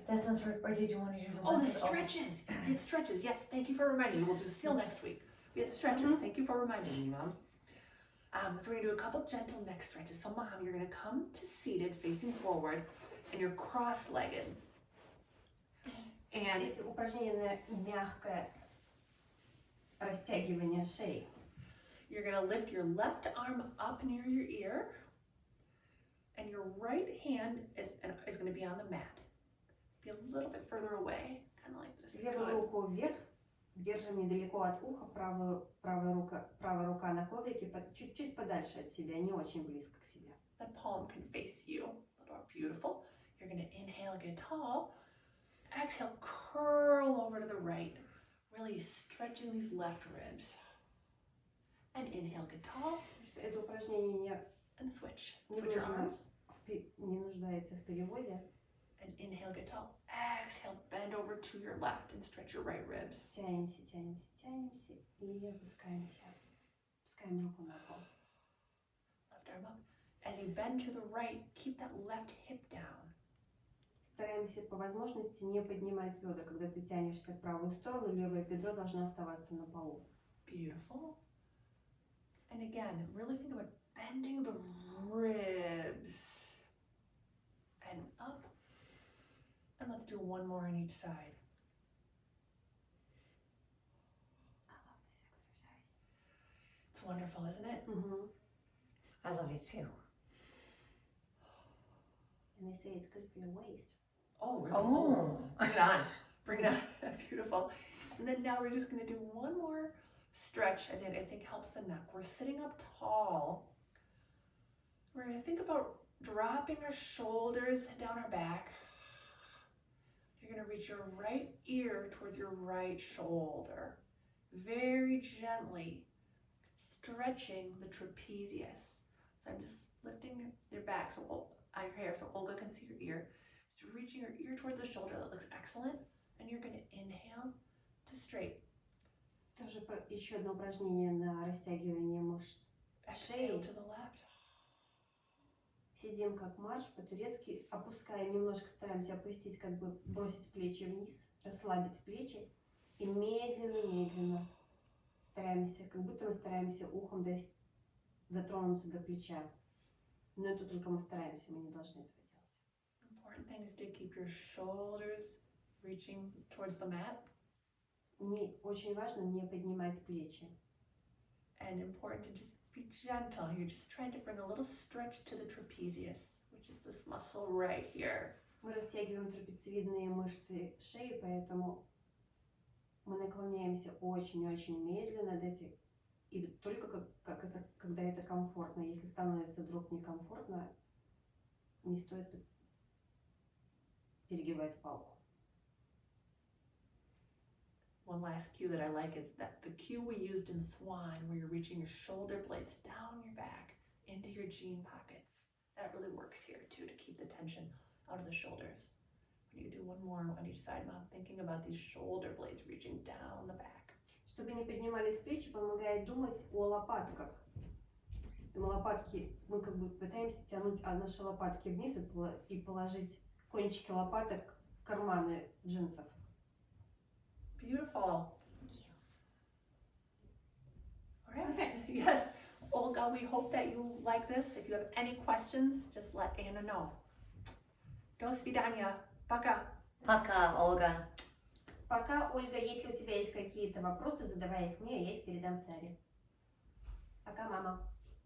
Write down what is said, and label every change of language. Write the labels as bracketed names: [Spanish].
[English] That sounds right. Or did you want to do the Oh, the lessons? Okay. stretches. We had stretches. Yes, thank you for reminding me. We'll do seal next week. We had stretches. Mhm. Thank you for reminding me, Mom. So we're gonna do a couple gentle neck stretches. So, Mom, you're gonna come to seated, facing forward, and you're cross-legged. And [Russian] Эти упражнения на мягкое растягивание шеи. [English] you're gonna lift your left arm up near your ear, and your right hand is gonna be on the mat. Be a little bit further away, kind of like this. [Russian] Левую [English] Good. [Russian] руку вверх, держим недалеко от уха, правая рука на коврике, чуть-чуть подальше от себя, не очень близко к себе. [English] That palm can face you. A little more beautiful. You're gonna inhale, get tall. Exhale, curl over to the right. Really stretching these left ribs. And inhale, get tall. [Russian] Это упражнение [English] And switch. [Russian] не [English] Switch your [Russian] нужно, [English] arms. [Russian] не нуждается в переводе. [English] And inhale, get tall. Exhale, bend over to your left and stretch your right ribs. [Russian] Тянемся, тянемся, тянемся и опускаемся. Опускаем руку на пол. [English] Left arm up. As you bend to the right, keep that left hip down. [Russian] Стараемся по возможности не поднимать бедра. Когда ты тянешься в правую сторону, левое бедро должно оставаться на полу. [English] Beautiful. And again, really think about bending the ribs. And up. And let's do one more on each side. I love this exercise. It's wonderful, isn't it? I love it too. And they say it's good for your waist. Oh, really? Oh. Bring it on. Bring it on. Beautiful. And then now we're just going to do one more stretch. I think helps the neck. We're sitting up tall. We're going to think about dropping our shoulders down our back. You're going to reach your right ear towards your right shoulder. Very gently stretching the trapezius. So I'm just lifting your back, so your hair, so Olga can see your ear. So reaching your ear towards the shoulder. That looks excellent. And you're going to inhale to straight. [Russian] Тоже еще одно упражнение на растягивание мышц [English] Exhale to the left. [Russian] Сидим как марш, по-турецки, опускаем, немножко стараемся опустить, как бы бросить плечи вниз, расслабить плечи и медленно-медленно стараемся, как будто мы стараемся ухом дотронуться до плеча. Но это только мы стараемся, мы не должны этого делать. [English] Important thing is to keep your shoulders reaching towards the mat. [Russian] Очень важно не поднимать плечи. [English] And important to just be gentle. You're just trying to bring a little stretch to the trapezius, which is this muscle right here. [Russian] Мы растягиваем трапециевидные мышцы шеи, поэтому мы наклоняемся очень-очень медленно, и только когда это комфортно. Если становится вдруг некомфортно, не стоит перегибать палку. [English] One last cue that I like is that the cue we used in Swan, where you're reaching your shoulder blades down your back into your jean pockets. That really works here too, to keep the tension out of the shoulders. When you do one more on each side, Mom, thinking about these shoulder blades reaching down the back. [Russian] Чтобы не поднимались плечи, помогает думать о лопатках. Мы как бы пытаемся тянуть наши лопатки вниз и положить кончики лопаток в карманы джинсов. [English] Beautiful. Thank you. All right. Perfect. Yes. Olga, we hope that you like this. If you have any questions, just let Anna know. [Russian] До свидания. Пока. Пока, Olga. Пока, Ольга, если у тебя есть какие-то вопросы, задавай их мне, я их передам Саре. Пока, мама.